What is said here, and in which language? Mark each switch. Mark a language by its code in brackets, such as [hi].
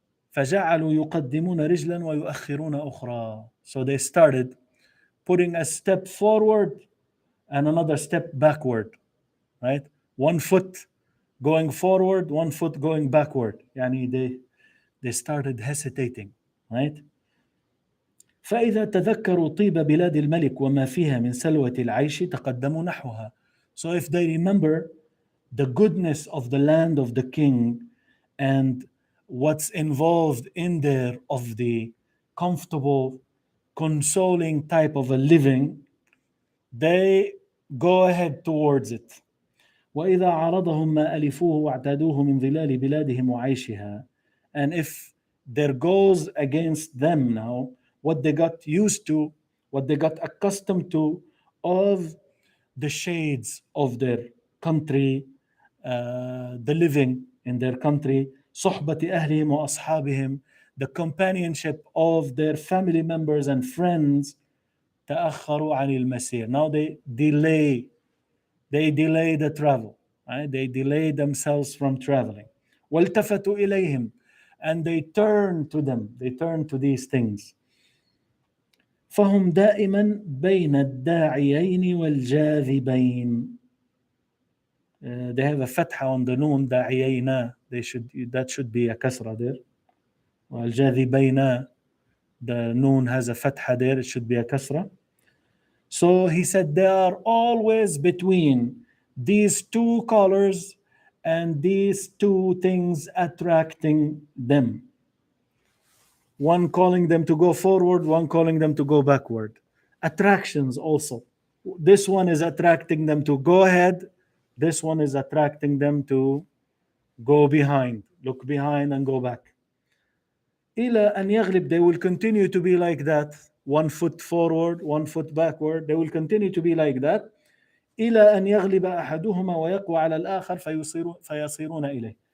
[ar] فجعلوا يقدمون رجلا ويؤخرون أخرى. [en] So they started putting a step forward and another step backward, right? One foot going forward, one foot going backward. يعني they started hesitating, right? [ar] فإذا تذكروا طيب بلاد الملك وما فيها من سلوة العيش تقدموا نحوها. [en] So if they remember the goodness of the land of the king and what's involved in there of the comfortable, consoling type of a living, they go ahead towards it. [ar] وإذا عرضهم ما ألفوه واعتادوه من ظلال بلادهم وعيشها. [en] And if there goes against them now what they got used to, what they got accustomed to of the shades of their country, the living in their country, [ar] صحبة أهلهم وأصحابهم, [en] the companionship of their family members and friends, [ar] تأخروا عن المسير. [en] Now they delay the travel, right? They delay themselves from traveling. [ar] والتفتوا إليهم, [en] and they turn to them, they turn to these things. [ar] فهم دائما بين الداعيين والجاذبين. [en] They have a فتحة on the noon, داعيين, that should be a كسرة there. والجاذبين, the noon has a فتحة there, it should be a كسرة. So he said they are always between these two colors and these two things attracting them. One calling them to go forward, one calling them to go backward. Attractions also. This one is attracting them to go ahead. This one is attracting them to go behind, look behind and go back. [ar] إلى أن يغلب, [en] they will continue to be like that. One foot forward, one foot backward. They will continue to be like that. [ar] إلى أن يغلب أحدهما ويقوى على الآخر فيصيرون إليه.